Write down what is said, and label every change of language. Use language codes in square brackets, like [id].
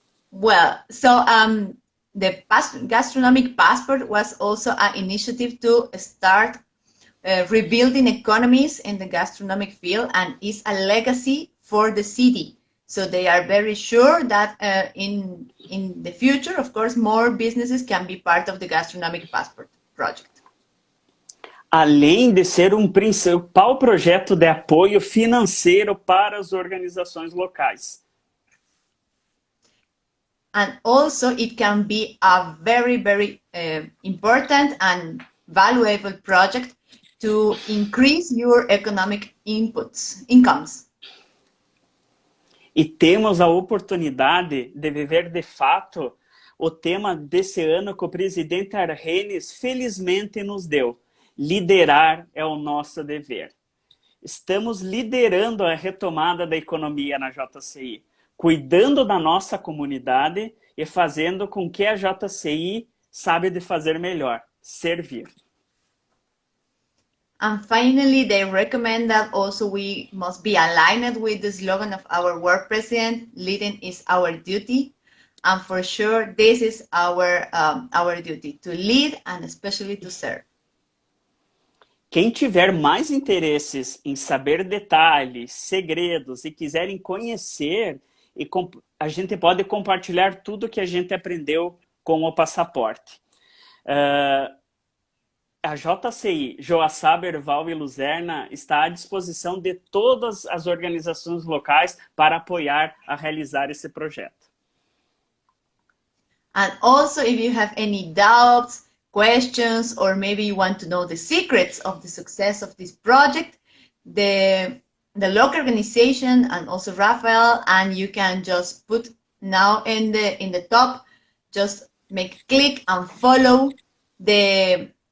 [en] Well, so the gastronomic passport was also an initiative to start rebuilding economies in the gastronomic field, and is a legacy for the city. So they are very sure that in the future, of course, more businesses can be part of the gastronomic passport project. [pt] Além de ser um principal projeto de apoio financeiro para as organizações locais. [en] And also it can be a very, very important and valuable project to increase your economic incomes. [pt] E temos a oportunidade de viver de fato o tema desse ano que o presidente Arrenes felizmente nos deu. Liderar é o nosso dever. Estamos liderando a retomada da economia na JCI, cuidando da nossa comunidade e fazendo com que a JCI sabe de fazer melhor, servir. [en] And finally, they recommend that also we must be aligned with the slogan of our work president, leading is our duty. And for sure, this is our duty, to lead and especially to serve. [pt] Quem tiver mais interesses em saber detalhes, segredos e quiserem conhecer, a gente pode compartilhar tudo que a gente aprendeu com o passaporte. A JCI, Joaçaba, Herval e Luzerna está à disposição de todas as organizações locais para apoiar a realizar esse projeto. [en] And also, if you have any doubts, questions, or maybe you want to know the secrets of the success of this project, the local organization and also Rafael, and you can just put now in the top, just click and follow the